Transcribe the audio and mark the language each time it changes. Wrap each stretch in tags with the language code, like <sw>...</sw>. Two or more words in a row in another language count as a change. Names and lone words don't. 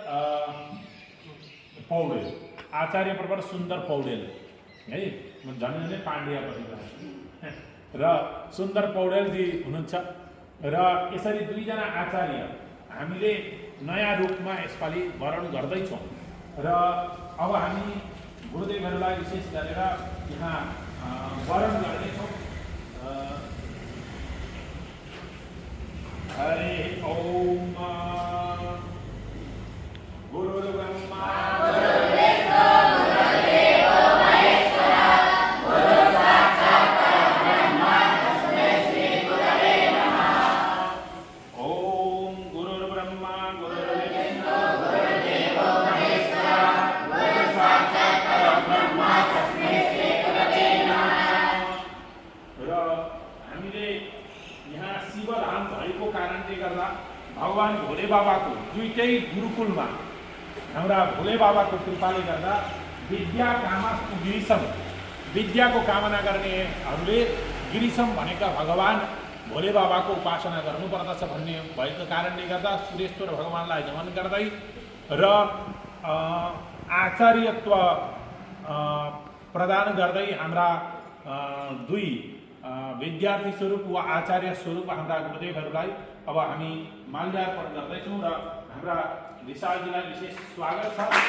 <ne>पौडेल, आचार्य प्रवर सुन्दर पौडेल है, झन् पाण्ड्यपट्टि र सुन्दर पौडेलजी हुनुहुन्छ र यसरी दुईजना आचार्य हामीले नयाँ रूपमा यसपालि वरण गर्दैछौँ र अब हामी गुरुदेवहरूलाई विशेष गरेर यहाँ वरण गर्नेछौँ।</ne> <sa>हरे ओम गुरुर्ब्रह्मा गुरुर्विष्णु गुरुर्देवो महेश्वरः गुरु साक्षात् परब्रह्म तस्मै श्री गुरवे नमः। ओम गुरुर्ब्रह्मा गुरुर्विष्णु गुरुर्देवो महेश्वरः गुरु साक्षात् परब्रह्म तस्मै श्री गुरवे नमः।</sa> <ne>र हामीले यहाँ शिवधाम भएको कारणले गर्दा भगवान भोले बाबाको दुईटै गुरुकुलमा हाम्रा भोले बाबाको कृपाले गर्दा</ne> <sa>विद्या कामस्तु गिरिशम,</sa> <ne>विद्याको कामना गर्नेहरूले गिरिशम भनेका भगवान भोले बाबाको उपासना गर्नुपर्दछ भन्ने भएको कारणले गर्दा सुरेश्वर भगवानलाई नमन गर्दै र आचार्यत्व प्रदान गर्दै हाम्रा दुई विद्यार्थी स्वरूप वा आचार्य स्वरूप हाम्रा गुरुदेवहरूलाई अब हामी माल्यार्पण गर्दैछौँ र हाम्रा विशालजीलाई विशेष स्वागत छ।</ne>